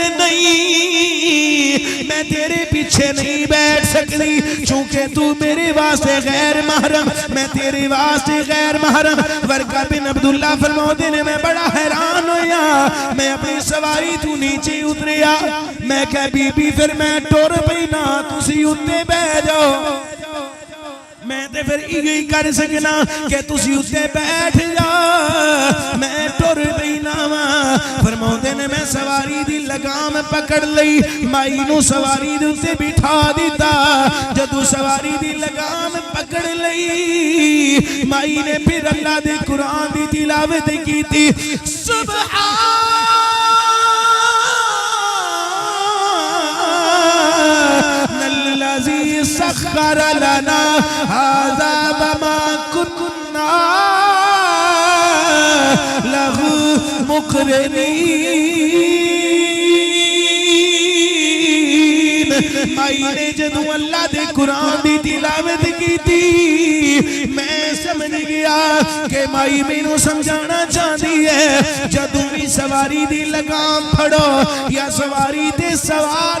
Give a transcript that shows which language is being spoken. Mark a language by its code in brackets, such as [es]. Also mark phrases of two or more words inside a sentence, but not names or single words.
[pa] نہیں میں تیرے پیچھے نہیں بیٹھ سکتی چونکہ تو میرے واسطے غیر محرم میں تیرے واسطے غیر محرم ورقہ بن عبداللہ فرماتے نے میں بڑا حیران ہویا میں اپنی سواری تو نیچے اتریا میں کہا بی بی پھر میں ٹور پینا تسی اتے بہ جاؤ میں تے پھر ہی کر سکنا کہ تسی اتے بیٹھ جا میں ٹور پینا فرماتے نے میں سواری دی لگام پکڑ لئی مائی نو سواری دی اتے بٹھا دیتا جدو سواری دی لگام پکڑ لئی مائی نے پھر اللہ دے قرآن دی تلاوت کی تھی [ar] سبحان الذي سخر لنا هذا وما كنا له مقرنين [pa] مائی نے جدو اللہ دے قرآن دی تلاوت کی تھی میں سمجھ گیا کہ مائی مینوں سمجھانا چاہتی ہے جدو بھی سواری دی لگام پھڑو یا سواری تے سوار